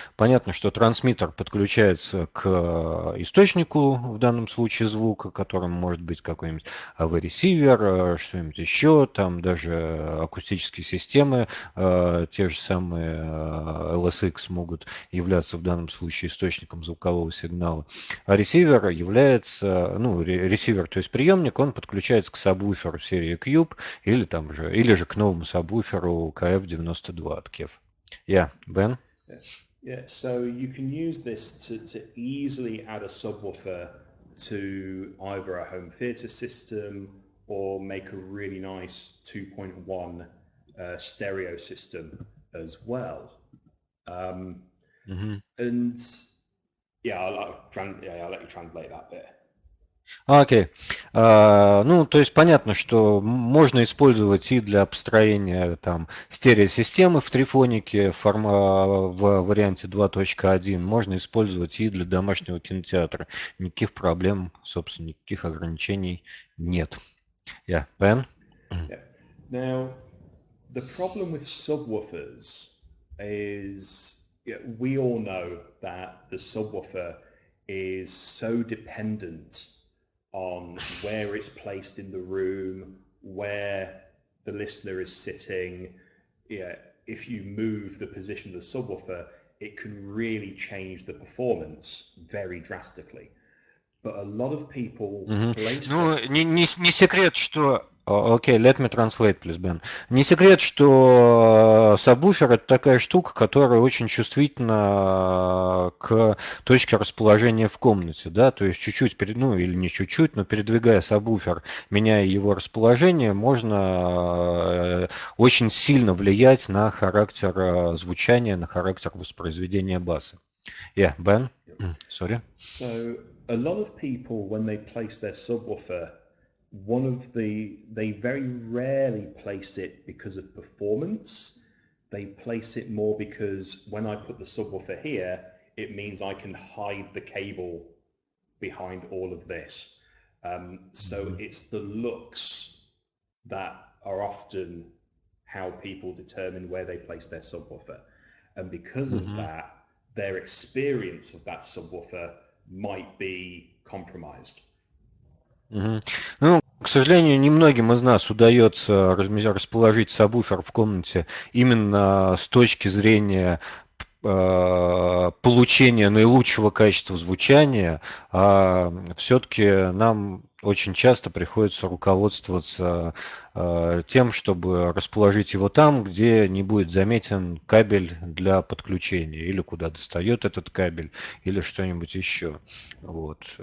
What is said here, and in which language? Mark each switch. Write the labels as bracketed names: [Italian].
[Russian] Понятно, что трансмиттер подключается к источнику, в данном случае звука, которым может быть какой-нибудь AV-ресивер, что-нибудь еще, там даже акустические системы, те же самые LSX могут являться в данном случае источником звукового сигнала. А ресивер является, ресивер, то есть приемник, он подключается к сабвуферу серии Q, или же к новому сабвуферу KF92 от KEF. [English] Ben? Yeah, so you can use this to easily add a subwoofer to either a home theater system or make a really nice 2.1 stereo system as well. And I'll let you translate that bit. [Russian] Окей. Ну, то есть понятно, что можно использовать и для построения там стереосистемы в трифонике в варианте 2.1, можно использовать и для домашнего кинотеатра. Никаких проблем, собственно, никаких ограничений нет. [English] Ben? Yeah. Now, the problem with subwoofers is we all know that the subwoofer is so dependent on where it's placed in the room, where the listener is sitting. Yeah, if you move the position of the subwoofer, it can really change the performance very drastically. But a lot of people place [Russian] Ну, [English] this. [Russian] не секрет, что... [English] Окей, let me translate, please, Ben. [Russian] Не секрет, что сабвуфер это такая штука, которая очень чувствительна к точке расположения в комнате, да, то есть чуть-чуть, ну или не чуть-чуть, но передвигая сабвуфер, меняя его расположение, можно очень сильно влиять на характер звучания, на характер воспроизведения баса. [English] Yeah, Ben? Sorry. So a lot of people, when they place their subwoofer, they very rarely place it because of performance. They place it more because when I put the subwoofer here, it means I can hide the cable behind all of this. So it's the looks that are often how people determine where they place their subwoofer. And because of that, their experience of that subwoofer might be compromised. [Russian] Ну, к сожалению, немногим из нас удается расположить сабвуфер в комнате именно с точки зрения получения наилучшего качества звучания, а все-таки нам очень часто приходится руководствоваться тем, чтобы расположить его там, где не будет заметен кабель для подключения, или куда достает этот кабель, или что-нибудь еще. Вот.